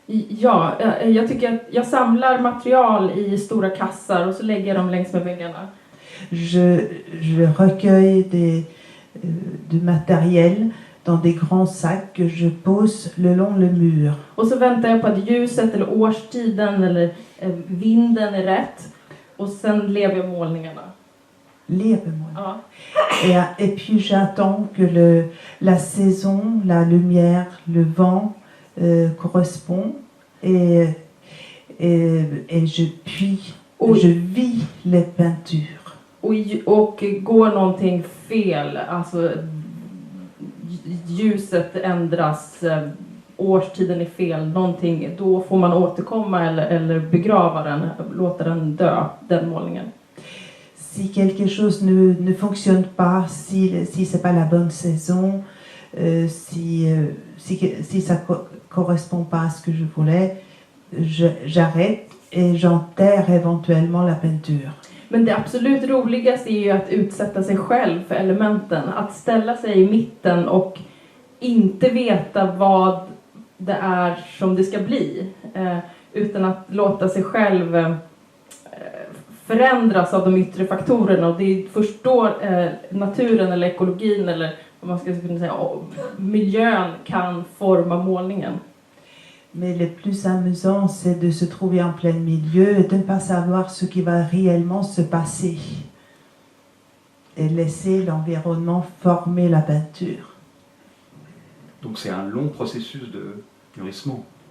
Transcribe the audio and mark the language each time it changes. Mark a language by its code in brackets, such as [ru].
[sv] Ja, jag tycker att jag samlar material i stora kassar och så lägger jag dem längs med väggarna. [fr] Je recueille du matériel dans des grands sacs que je pose le long le mur. [sv] Och så väntar jag på att ljuset eller årstiden eller vinden är rätt. Och sen lever jag målningarna. Lever-moi. Ja. [fr] Et puis j'attends que la saison, la lumière, le vent correspond et je vis les peintures. [sv] Och går någonting fel, alltså ljuset ändras, årstiden är fel, någonting, då får man återkomma eller begrava den, låta den dö, den målningen. [fr] Si quelque chose ne fonctionne pas, si c'est pas la bonne saison, si ça correspond pas à ce que je voulais, j'arrête et j'enterre éventuellement la peinture. [sv] Men det absolut roligaste är ju att utsätta sig själv för elementen. Att ställa sig i mitten och inte veta vad det är som det ska bli. Utan att låta sig själv förändras av de yttre faktorerna. Och det är först då naturen eller ekologin eller vad man ska kunna säga, miljön kan forma målningen. [fr] Mais le plus amusant, c'est de se trouver en plein milieu et de ne pas savoir ce qui va réellement se passer. Et laisser l'environnement former la peinture. Donc c'est un long processus de mûrissement.